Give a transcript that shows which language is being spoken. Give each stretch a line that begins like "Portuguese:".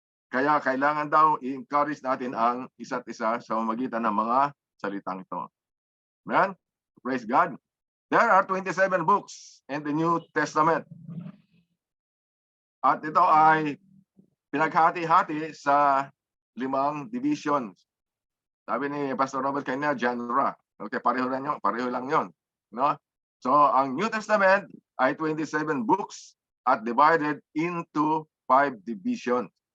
Filipino: Kaya kailangan daw i-encourage natin ang isa't isa sa pamamagitan ng mga salitang ito.
English: Amen? Praise God. There are 27 books in the New Testament.
Filipino: At ito ay pinaghati-hati sa 5 divisions. Sabi ni Pastor Robert kanina, genre. Okay, pareho lang yun. No?
English: So, ang New Testament ay 27 books at divided into 5 divisions.